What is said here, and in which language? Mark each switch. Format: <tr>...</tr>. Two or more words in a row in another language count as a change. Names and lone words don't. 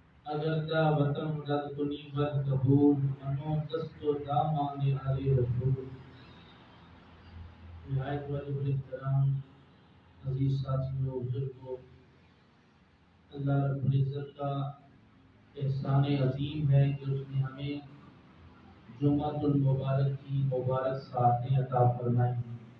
<fa>اگر دا وطن رد کنی بد قبول منو دست و دامان آل رسول.</fa> <ur>نہایت واجب الاحترام عزیز ساتھیوں بزرگوں، اللہ رب العزت کا احسان عظیم ہے کہ اس نے ہمیں جمعۃ المبارک کی مبارک ساعتیں عطا فرمائی ہیں۔</ur>